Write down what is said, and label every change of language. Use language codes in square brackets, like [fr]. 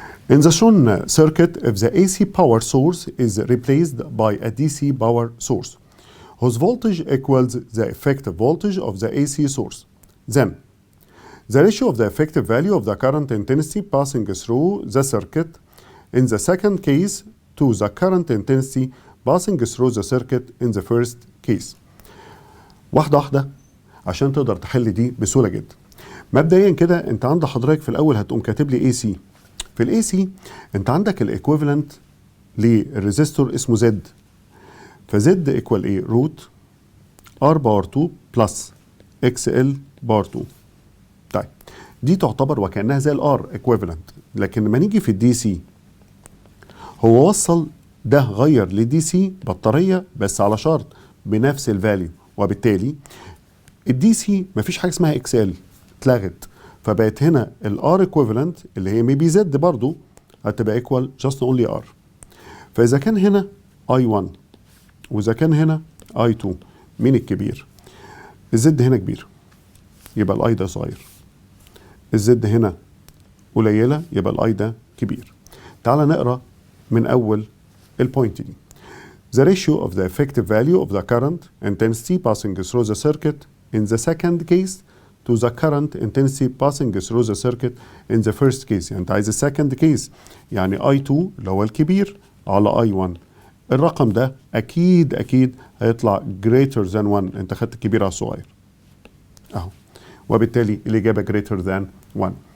[en] In the shown circuit, if the AC power source is replaced by a DC power source whose voltage equals the effective voltage of the AC source, then the ratio of the effective value of the current intensity passing through the circuit in the second case to the current intensity passing through the circuit in the first case. [ar] واحدة واحدة عشان تقدر تحل دي بسهولة جدا. مبدئيا كده انت عند حضرتك في الاول هتقوم كاتب لي AC. في الاي سي انت عندك الايكويفالنت للريزيستور اسمه زد، فزد ايكوال ايه؟ روت ار باور 2 بلس اكس ال باور 2. طيب دي تعتبر وكانها زي الار ايكويفالنت، لكن لما نيجي في الدي سي هو وصل ده غير لدي سي بطاريه بس على شرط بنفس الفاليو، وبالتالي الدي سي مفيش حاجه اسمها اكس ال، اتلغت. فبقت هنا الار ايكويفالنت اللي هي ميبي زد برضو هتبقى ايكوال جاست اونلي ار. فاذا كان هنا اي 1 واذا كان هنا اي 2، مين الكبير؟ الزد هنا كبير يبقى الاي ده صغير، الزد هنا قليله يبقى الاي ده كبير. تعال نقرا من اول البوينت دي. [en] The ratio of the effective value of the current intensity passing through the circuit in the second case to the current intensity passing through the circuit in the first case. [ar] يعني انت عايز السكند كيس، يعني I2 اللي هو الكبير على I1. الرقم ده اكيد هيطلع [en] greater than 1، [ar] انت خدت الكبير على الصغير اهو، وبالتالي الاجابه greater than 1.